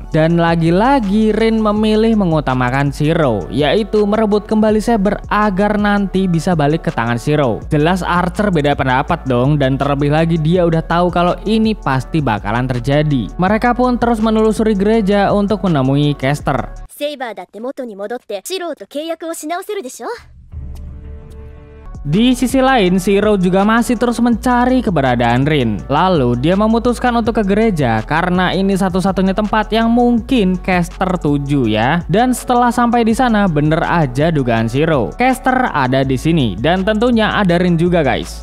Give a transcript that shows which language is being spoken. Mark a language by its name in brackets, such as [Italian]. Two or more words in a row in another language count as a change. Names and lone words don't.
[Indonesian] Dan lagi-lagi Rin memilih mengutamakan Shiro, yaitu merebut kembali Saber agar nanti bisa balik ke tangan Shiro. Jelas Archer beda pendapat dong, dan terlebih lagi dia udah tahu kalau ini pasti bakalan terjadi. Mereka pun terus menelusuri gereja untuk menemui Caster. [Japanese] Saber だって元に戻ってシローと契約をし直せるでしょ? [Indonesian] Di sisi lain, Shiro juga masih terus mencari keberadaan Rin. Lalu dia memutuskan untuk ke gereja karena ini satu-satunya tempat yang mungkin Caster tuju ya. Dan setelah sampai di sana, bener aja dugaan Shiro. Caster ada di sini dan tentunya ada Rin juga guys.